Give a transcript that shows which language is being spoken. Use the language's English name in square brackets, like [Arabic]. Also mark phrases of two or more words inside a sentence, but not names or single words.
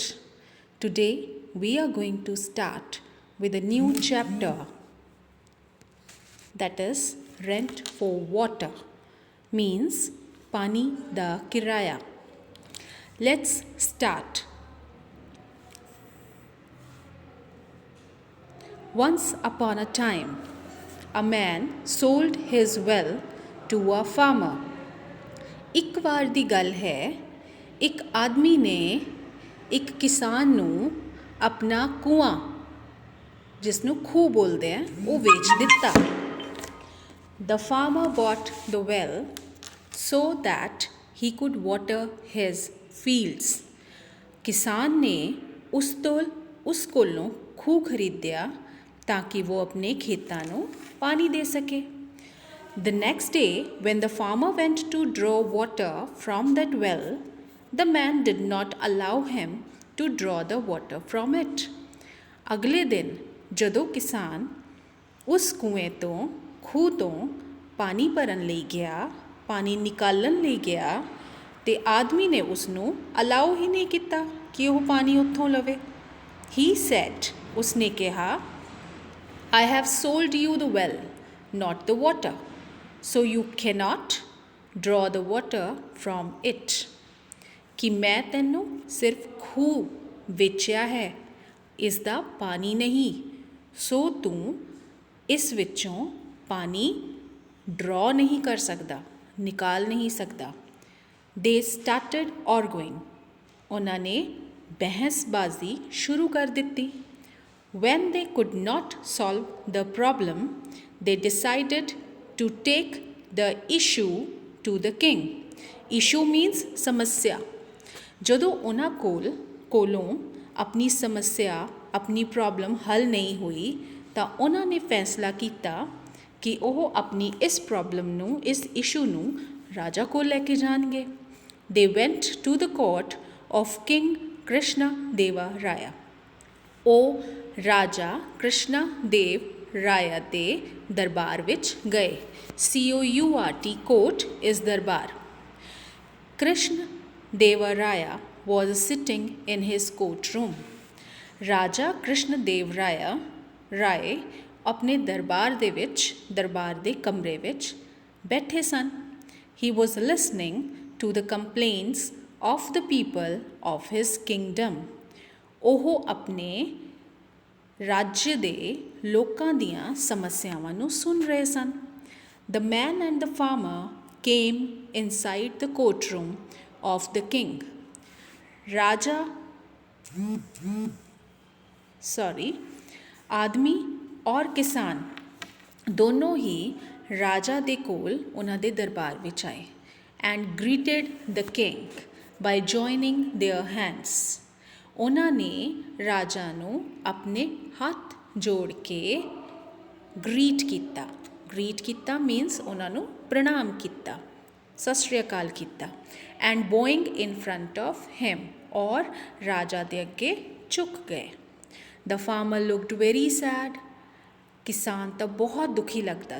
[English] Today, we are going to start with a new chapter that is rent for water, means [Punjabi] ਪਾਣੀ ਦਾ ਕਿਰਾਇਆ. [English] Let's start. Once upon a time, a man sold his well to a farmer. [Punjabi] ਇੱਕ ਵਾਰ ਦੀ ਗੱਲ ਹੈ ਇੱਕ ਆਦਮੀ ਨੇ ਇੱਕ ਕਿਸਾਨ ਨੂੰ ਆਪਣਾ ਕੂਆਂ ਜਿਸ ਨੂੰ ਖੂਹ ਬੋਲਦੇ ਆ ਉਹ ਵੇਚ ਦਿੱਤਾ [English] The farmer bought the well so that he could water his fields. [Punjabi] ਕਿਸਾਨ ਨੇ ਉਸ ਕੋਲੋਂ ਖੂਹ ਖਰੀਦਿਆ ਤਾਂ ਕਿ ਉਹ ਆਪਣੇ ਖੇਤਾਂ ਨੂੰ ਪਾਣੀ ਦੇ ਸਕੇ [English] The next day, when the farmer went to draw water from that well, the man did not allow him to draw the water from it. [Punjabi] ਅਗਲੇ ਦਿਨ ਜਦੋਂ ਕਿਸਾਨ ਉਸ ਕੂਏ ਤੋਂ ਖੂਹ ਤੋਂ ਪਾਣੀ ਭਰਨ ਲਈ ਗਿਆ ਪਾਣੀ ਨਿਕਾਲਣ ਲਈ ਗਿਆ ਤੇ ਆਦਮੀ ਨੇ ਉਸ ਨੂੰ ਅਲਾਉ ਹੀ ਨਹੀਂ ਕੀਤਾ ਕਿ ਉਹ ਪਾਣੀ ਉੱਥੋਂ ਲਵੇ [English] He said, [Punjabi] ਉਸਨੇ ਕਿਹਾ [English] I have sold you the well, not the water. So you cannot draw the water from it. [Punjabi] ਕਿ ਮੈਂ ਤੈਨੂੰ ਸਿਰਫ ਖੂਹ ਵੇਚਿਆ ਹੈ ਇਸ ਦਾ ਪਾਣੀ ਨਹੀਂ ਸੋ ਤੂੰ ਇਸ ਵਿੱਚੋਂ ਪਾਣੀ ਡਰਾ ਨਹੀਂ ਕਰ ਸਕਦਾ ਨਿਕਾਲ ਨਹੀਂ ਸਕਦਾ [English] They started arguing. [Punjabi] ਉਹਨਾਂ ਨੇ ਬਹਿਸਬਾਜ਼ੀ ਸ਼ੁਰੂ ਕਰ ਦਿੱਤੀ [English] When they could not solve the problem, they decided to take the issue to the king. Issue means [Punjabi] ਸਮੱਸਿਆ ਜਦੋਂ ਉਹਨਾਂ ਕੋਲੋਂ ਆਪਣੀ ਸਮੱਸਿਆ ਆਪਣੀ ਪ੍ਰੋਬਲਮ ਹੱਲ ਨਹੀਂ ਹੋਈ ਤਾਂ ਉਹਨਾਂ ਨੇ ਫੈਸਲਾ ਕੀਤਾ ਕਿ ਉਹ ਆਪਣੀ ਇਸ ਪ੍ਰੋਬਲਮ ਨੂੰ ਇਸ ਇਸ਼ੂ ਨੂੰ ਰਾਜਾ ਕੋਲ ਲੈ ਕੇ ਜਾਣਗੇ [English] They went to the court of King Krishna Deva Raya. [Punjabi] ਉਹ ਰਾਜਾ ਕ੍ਰਿਸ਼ਨਾ ਦੇਵ ਰਾਇਆ ਦੇ ਦਰਬਾਰ ਵਿੱਚ ਗਏ [English] COURT court is ਦਰਬਾਰ Krishna Deva Raya was sitting in his courtroom. [Punjabi] ਰਾਜਾ ਕ੍ਰਿਸ਼ਨ ਦੇਵ ਰਾਏ ਆਪਣੇ ਦਰਬਾਰ ਦੇ ਕਮਰੇ ਵਿੱਚ ਬੈਠੇ ਸਨ [English] He was listening to the complaints of the people of his kingdom. [Punjabi] ਉਹ ਆਪਣੇ ਰਾਜ ਦੇ ਲੋਕਾਂ ਦੀਆਂ ਸਮੱਸਿਆਵਾਂ ਨੂੰ ਸੁਣ ਰਹੇ ਸਨ [English] The man and the farmer came inside the courtroom of the king. [Punjabi] ਆਦਮੀ ਔਰ ਕਿਸਾਨ ਦੋਨੋਂ ਹੀ ਰਾਜਾ ਦੇ ਕੋਲ ਉਹਨਾਂ ਦੇ ਦਰਬਾਰ ਵਿੱਚ ਆਏ [English] and greeted the king by joining their hands. [Punjabi] ਉਹਨਾਂ ਨੇ ਰਾਜਾ ਨੂੰ ਆਪਣੇ ਹੱਥ ਜੋੜ ਕੇ ਗ੍ਰੀਟ ਕੀਤਾ ਮੀਨਸ ਉਹਨਾਂ ਨੂੰ ਪ੍ਰਣਾਮ ਕੀਤਾ ਸਤਿ ਸ਼੍ਰੀ ਅਕਾਲ ਕੀਤਾ [English] and bowing in front of him [Punjabi] ਔਰ ਰਾਜਾ ਦੇ ਅੱਗੇ ਝੁਕ ਗਏ [English] the farmer looked very sad [Punjabi] ਕਿਸਾਨ ਤਾਂ ਬਹੁਤ ਦੁਖੀ ਲੱਗਦਾ